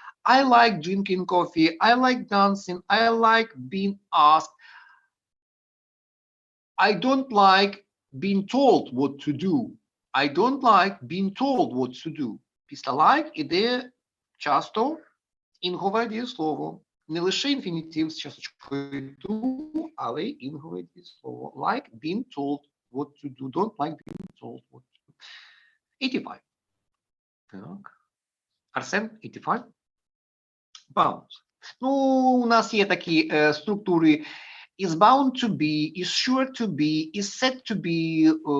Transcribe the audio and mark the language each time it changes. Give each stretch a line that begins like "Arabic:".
English: I like drinking coffee, I like dancing, I like being asked. I don't like being told what to do. I don't like being told what to do.
Ukrainian: Після like іде часто інгове дієслово. Не лише інфінітив з часточкою to, але й інгове дієслово.
English: Like being told what to do. Don't like being told what to do.
Ukrainian: 85. Так. Арсен, 85. Bound. Ну, у нас є такі структури
English: is bound to be, is sure to be, is said to be.